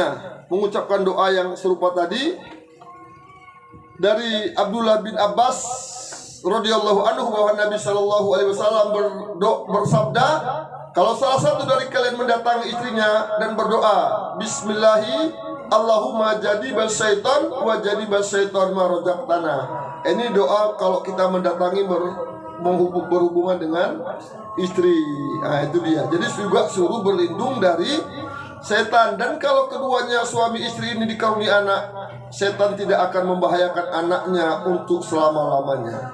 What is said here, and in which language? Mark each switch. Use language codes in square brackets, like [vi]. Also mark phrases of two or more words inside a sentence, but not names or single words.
[id] Mengucapkan doa yang serupa tadi. Dari Abdullah bin Abbas [ar] رضي الله عنه [id] bahwa Nabi [ar] صلى الله عليه وسلم [id] bersabda, kalau salah satu dari kalian mendatangi istrinya dan berdoa, [ar] بسم الله اللهم جنبنا الشيطان وجنب الشيطان ما رزقتنا. [id] Ini doa kalau kita mendatangi berhubungan dengan istri. Nah, itu dia. Jadi juga suruh berlindung dari setan. Dan kalau keduanya suami istri ini dikaruniai anak, setan tidak akan membahayakan anaknya untuk selama-lamanya.